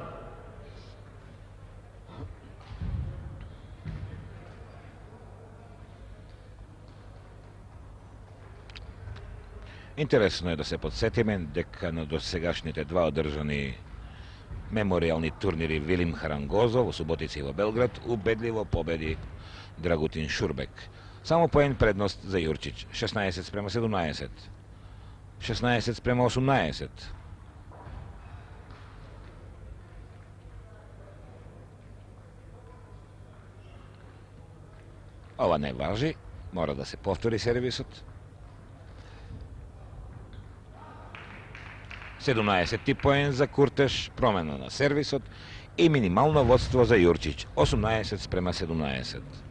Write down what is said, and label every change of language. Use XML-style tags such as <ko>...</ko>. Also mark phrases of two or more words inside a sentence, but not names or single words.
<mk>Интересно е да се подсетиме дека на досегашните два одржани мемориални турнири Вилим Харангозо во Суботица и во Белград убедливо победи Драгутин Шурбек. Само поен предност за Jurčić, 16 sprema 17.</mk> <hr>16 sprema 18.</hr> <mk>Ова не важи, мора да се повтори сервисот. 17 поен за Kurteš, промена на сервисот и минимално водство за Jurčić, 18 sprema 17.</mk>